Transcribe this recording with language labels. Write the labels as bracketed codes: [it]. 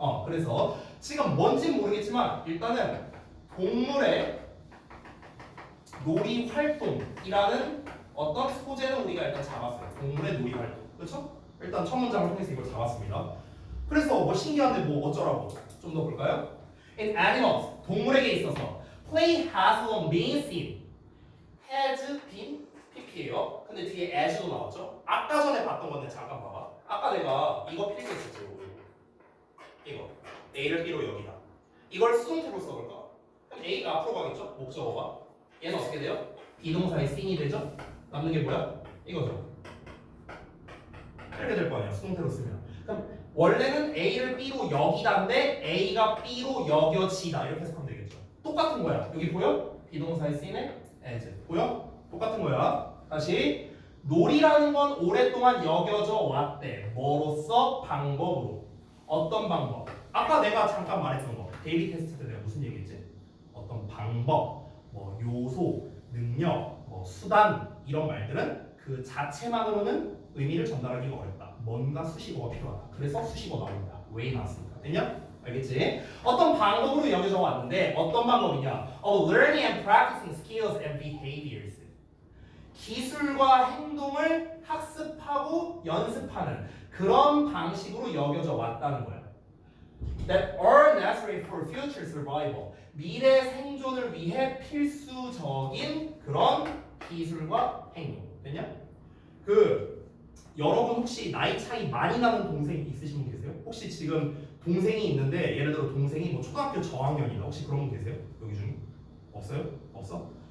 [ko] 그래서 지금 뭔진 모르겠지만 일단은 동물의 놀이 활동이라는 어떤 소재는 우리가 일단 잡았어요. 동물의 놀이 활동. 그렇죠? 일단 첫 문장을 통해서 이걸 잡았습니다. 그래서 뭐 신기한데 뭐 어쩌라고 좀 더 볼까요? [en] In animals, [ko] 동물에게 있어서 [en] play has long been seen. [ko] has been pp예요. 근데 뒤에 as도 나왔죠? 아까 전에 봤던 건데 잠깐 봐봐. 아까 내가 이거 필기했었지. 이거 A를 B로 여기다. 이걸 수동태로 써볼까? 그럼 A가 앞으로 가겠죠? 목적어가. 얘는 어떻게 돼요? 비동사의 seen이 되죠? 남는 게 뭐야? 이거죠. 이렇게 될 거 아니야 수동태로 쓰면. 그럼 원래는 A를 B로 여기다인데 A가 B로 여겨지다 이렇게 해석하면 되겠죠. 똑같은 거야. 여기 보여? 비동사의 seen에 as 보여? 똑같은 거야. 다시 놀이라는 건 오랫동안 여겨져 왔대. 뭐로써? 방법으로. 어떤 방법? 아까 내가 잠깐 말했던 거 데이비 테스트 때 내가 무슨 얘기했지? 어떤 방법, 뭐 요소, 능력, 뭐 수단 이런 말들은 그 자체만으로는 의미를 전달하기가 어렵다. 뭔가 수식어가 필요하다. 그래서 수식어 나옵니다. 왜 나왔습니까? 됐냐? 알겠지? 어떤 방법으로 여겨져 왔는데 어떤 방법이냐? [en] Learning and practicing skills and behaviors. [ko] 기술과 행동을 학습하고 연습하는 그런 방식으로 여겨져 왔다는 거야. [en] That are necessary for future survival. [ko] 미래 생존을 위해 필수적인 그런 기술과 행동. 됐냐? 여러분 혹시 나이 차이 많이 나는 동생 있으신 분 계세요? 혹시 지금 동생이 있는데 예를 들어 동생이 뭐 초등학교 저학년이다. 혹시 그런 분 계세요? 여기 중에? 없어요? 없어?